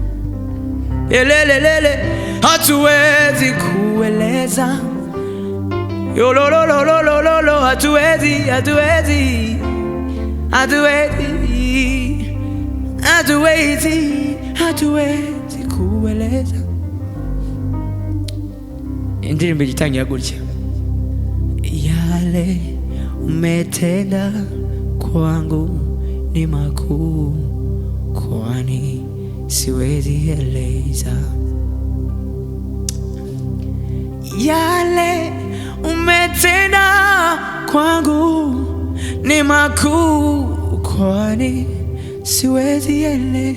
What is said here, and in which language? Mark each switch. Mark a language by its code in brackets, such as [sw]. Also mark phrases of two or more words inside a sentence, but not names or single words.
[sw] Elelelele, hatuwezi kueleza. Yololololololo, hatuwezi, hatuwezi, hatuwezi, hatuwezi, hatuwezi kueleza. [rw] Indirimbo igitangira gutya. [sw] Yale umetenda kwangu ni makuu, kwani siwezi eleza. Yale umetenda kwangu ni makuu, kwani siwezi eleza.